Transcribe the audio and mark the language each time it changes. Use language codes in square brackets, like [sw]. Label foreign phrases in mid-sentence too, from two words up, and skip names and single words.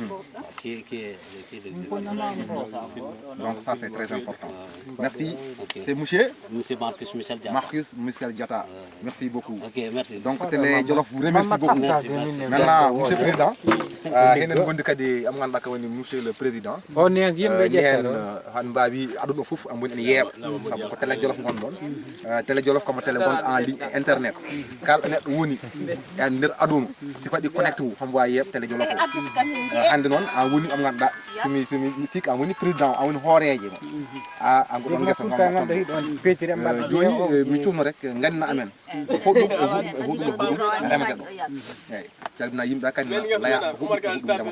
[fr] Donc ça c'est très important. Merci. C'est monsieur Marcus Michel Diatta. Marcus Michel Diatta. Merci beaucoup. Ok, merci. Donc Télé Jolof vous remercie beaucoup. Merci. Maintenant, monsieur le président, monsieur le président, [ff] hen han mbawi aduno fof am woni en yeeɓa sabu ko télé Jolof gonɗon télé Jolof [fr] comme télé [ff] gonɗo [fr] en ligne et internet [ff] kala neɗɗo woni e nder aduna siko waɗi connecté wu homo wawi yeeɓa télé Jolof o hande noon an woni am ganduɗa somi sikki an woni président an woni hooreje an ko ɗon guesa gonɗon joni mi cuuno rek ganna amen hoɗum remata ɗo eyyi calmina yimɓe kadi laya hoɗum remata